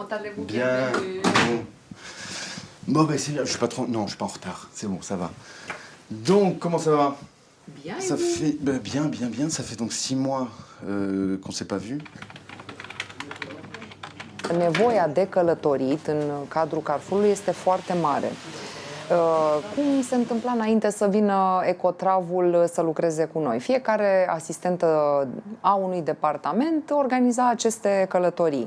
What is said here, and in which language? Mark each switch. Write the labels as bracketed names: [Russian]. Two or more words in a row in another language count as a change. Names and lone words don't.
[French] Bien. Bon, ben c'est bien, je suis pas trop... Non, je suis pas en retard, c'est bon, ça va. Donc, comment ça va? Bien, Ça fait... Ben, bien, ça fait donc 6 mois qu'on s'est pas vu. [Romanian] Nevoia de călătorit în cadrul Carrefourului este foarte mare. Cum se întâmpla înainte să vină Ecotravul să lucreze cu noi? Fiecare asistentă a unui departament organiza aceste călătorii.